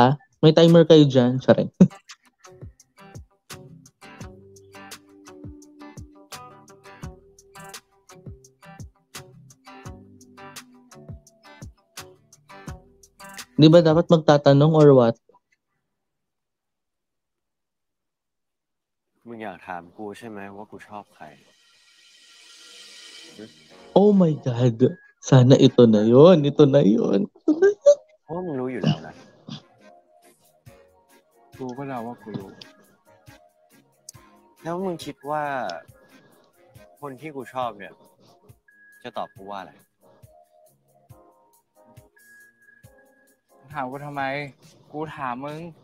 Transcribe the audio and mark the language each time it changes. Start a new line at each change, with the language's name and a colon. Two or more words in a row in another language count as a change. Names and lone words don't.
Filipino: May timer kayo dyan. Charing. Di ba dapat magtatanong
English: or what?
Thai: มึงอยากถามกูใช่ไหมว่ากูชอบใคร
English: Oh my God.
Filipino: Sana ito na yun. Ito na yun. Ito na yun.
Thai: เพราะมึงรู้อยู่แล้วนะ กูก็เดาว่ากูรู้ แล้วมึงคิดว่า คนที่กูชอบเนี่ย จะตอบกูว่าอะไร ถามกูทำไม กูถามมึง